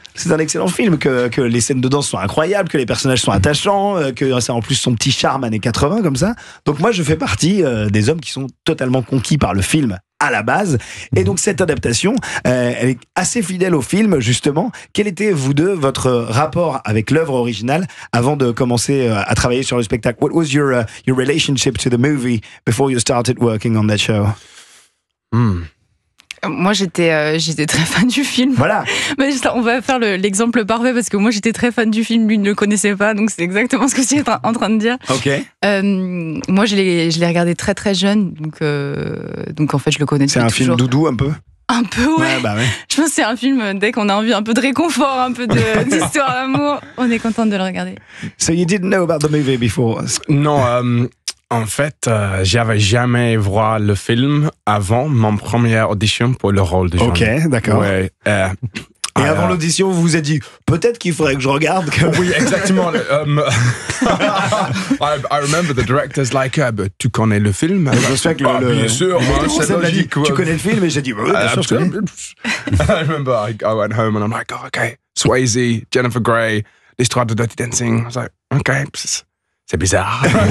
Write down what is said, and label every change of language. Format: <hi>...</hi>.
<fr>C'est un excellent film, que les scènes de danse sont incroyables, que les personnages sont attachants, que ça a en plus son petit charme années 80 comme ça. Donc moi je fais partie des hommes qui sont totalement conquis par le film à la base. Et donc cette adaptation, elle est assez fidèle au film justement. Quel était, vous deux, votre rapport avec l'œuvre originale avant de commencer à travailler sur le spectacle?</fr> <en>What was your relationship to the movie before you started working on that show?</en> <fr>Moi, j'étais très fan du film. Voilà. Mais on va faire l'exemple parfait parce que moi, j'étais très fan du film, lui ne le connaissait pas, donc c'est exactement ce que tu es en train de dire. Ok. Moi, je l'ai regardé très très jeune, donc en fait, je le connais. C'est un film doudou un peu. Un peu, ouais. Ouais. Je pense que c'est un film, dès qu'on a envie un peu de réconfort, un peu d'histoire d'amour, on est content de le regarder.</fr> <en>So you didn't know about the movie before?</en> <fr>Non, en fait, j'avais jamais vu le film avant mon première audition pour le rôle de Jean. Ok, d'accord. Ouais, et avant l'audition, vous vous êtes dit, peut-être qu'il faudrait que je regarde. Oui, exactement.</fr> <en>I remember the director's like,</en> <fr>tu connais le film? Je me souviens que bien sûr, c'est logique. Tu connais le film? Et j'ai dit, oui, bien sûr, je connais.</fr> <en>I remember I went home and I'm like, oh, okay, Swayze, Jennifer Grey,</en> <fr>l'histoire de Dirty Dancing.</fr> <en>I was like, okay,</en> <fr>c'est bizarre.</fr>